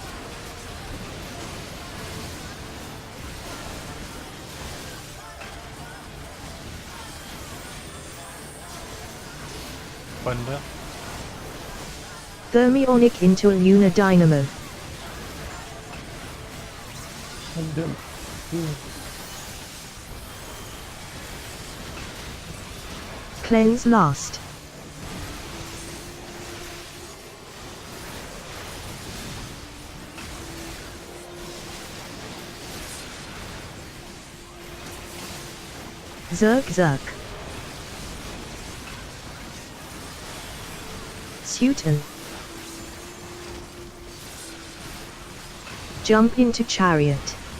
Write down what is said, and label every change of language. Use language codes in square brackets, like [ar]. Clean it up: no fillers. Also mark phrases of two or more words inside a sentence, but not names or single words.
[en] Thunder. Thermionic into Luna Dynamo. Cleanse last. Zerk Zerk. Suiton. Jump into chariot.